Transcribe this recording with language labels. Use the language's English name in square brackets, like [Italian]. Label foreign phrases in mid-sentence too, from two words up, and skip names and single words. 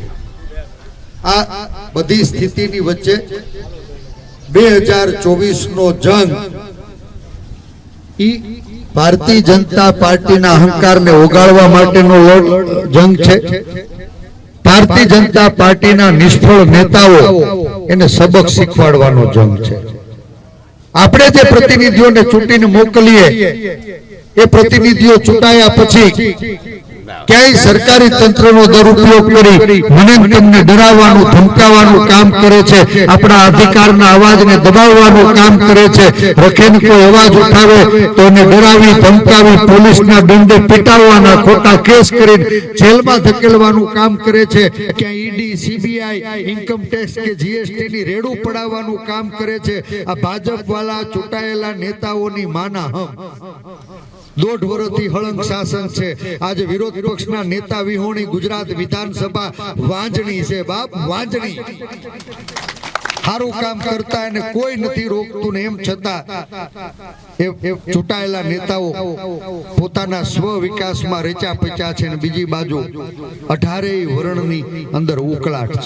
[Gujarati] આ બધી સ્થિતિની વચ્ચે 2024 નો જંગ ભારતીય જનતા પાર્ટી ના અહંકાર ને ઓગાળવા માટેનો જંગ છે। ભારતીય જનતા પાર્ટી ના નિષ્ફળ નેતાઓ એને સબક શીખવાડવાનો જંગ છે। આપણે જે પ્રતિનિધિઓને ચૂંટીને મોકલીએ એ પ્રતિનિધિઓ ચૂંટાયા પછી ક્યાંય સરકારી તંત્રનો દુરુપયોગ કરી મને તેમને ડરાવવાનું ધમકાવવાનું કામ કરે છે। આપણા અધિકારના અવાજને દબાવવાનું કામ કરે છે। રખેને કોઈ અવાજ ઉઠાવે તો એને ડરાવી ધમકાવી પોલીસના દંડે પીટાવવાના ખોટા કેસ કરીને જેલમાં ધકેલવાનું કામ કરે છે। ક્યાંય ઈડી સીબીઆઈ [English] income tax [Gujarati] કે જીએસટી ની રેડુ પડાવવાનું કામ કરે છે। આ ભાજપવાળા ચૂંટાયેલા નેતાઓની માના હમ 1.5 વર્ષથી હળંગ શાસન છે। આજે વિરોધ પક્ષના નેતા વિહોણી ગુજરાત વિધાનસભા વાંજણી છે। બાપ વાંજણી સારું કામ કરતા એને કોઈ નથી રોકતું ને એમ છતાં એ ચૂંટાયેલા નેતાઓ પોતાના સ્વ વિકાસમાં રેચા પચ્યા છે ને બીજી બાજુ 18 વર્ણની અંદર ઉકળાટ છે।